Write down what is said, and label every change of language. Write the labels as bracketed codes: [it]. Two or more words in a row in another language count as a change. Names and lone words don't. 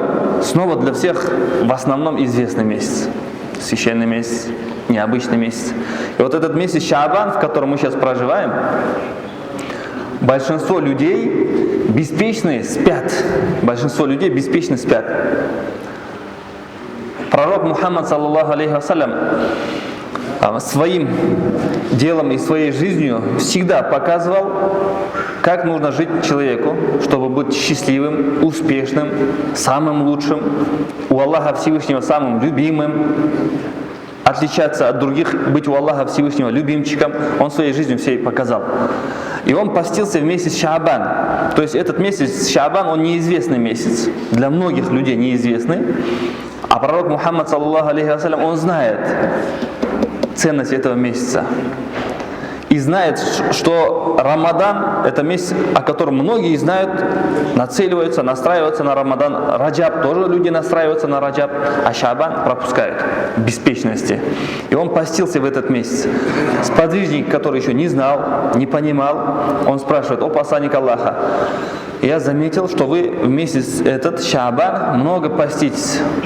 [ru] Снова для всех в основном известный месяц. Священный месяц, необычный месяц. И вот этот месяц Шаабан, в котором мы сейчас проживаем, большинство людей беспечно спят. Пророк Мухаммад, [ar] صلى الله عليه وسلم, [ru] своим делом и своей жизнью всегда показывал, как нужно жить человеку, чтобы быть счастливым, успешным, самым лучшим, у Аллаха Всевышнего самым любимым, отличаться от других, быть у Аллаха Всевышнего любимчиком. Он своей жизнью всей показал. И он постился в месяц Шаабан. То есть этот месяц Шаабан, он неизвестный месяц. Для многих людей неизвестный. А пророк Мухаммад, [ar] صلى الله عليه وسلم, [ru] он знает ценность этого месяца. и знает, что Рамадан – это месяц, о котором многие знают, нацеливаются, настраиваются на Рамадан. Раджаб тоже люди настраиваются на Раджаб, а Шаабан пропускают беспечности. И он постился в этот месяц. Сподвижник, который еще не знал, не понимал, он спрашивает: «О посланник Аллаха, я заметил, что вы в месяц этот Шаабан много поститесь.